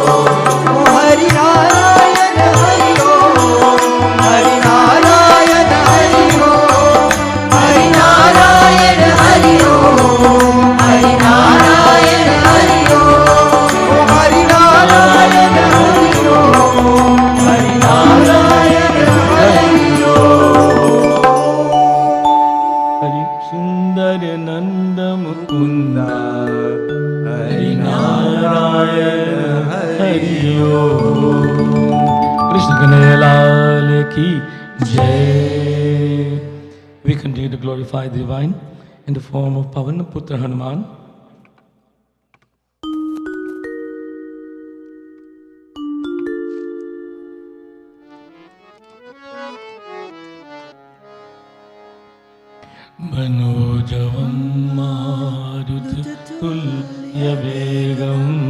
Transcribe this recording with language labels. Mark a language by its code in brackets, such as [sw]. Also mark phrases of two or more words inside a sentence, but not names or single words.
[sa] हरिनारायण हरियो। हरिनारायण हरियो। हरिनारायण हरियो। हरिनारायण हरियो। हरिनारायण हरियो। हरिनारायण हरियो। हरि सुंदर नंद मुकुंद हरिनारायण हरियो। [hi] कृष्ण कन्हैया लाल की जय। [en] We continue to glorify the divine in the form of Pavan Putra Hanuman. [sa] मनोजवं मारुततुल्यवेगम्